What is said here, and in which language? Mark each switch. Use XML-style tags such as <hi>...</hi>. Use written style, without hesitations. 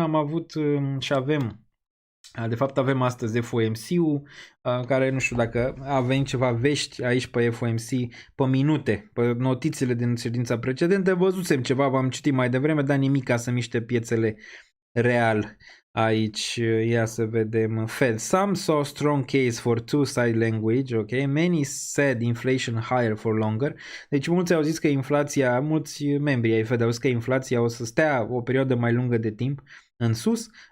<ro>Am avut și avem astăzi FOMC-ul, care nu știu dacă avem ceva vești aici pe FOMC pe minute, pe notițele din ședința precedentă. Văzusem ceva, v-am citit mai devreme, dar nimic ca să miște piețele real. Aici, ia să vedem. Fed.</ro> <en>Some saw strong case for two-side language, ok? Many said inflation higher for longer.</en> <ro>Deci mulți au zis că inflația, mulți membri ai Fed au zis că inflația o să stea o perioadă mai lungă de timp în sus.</ro>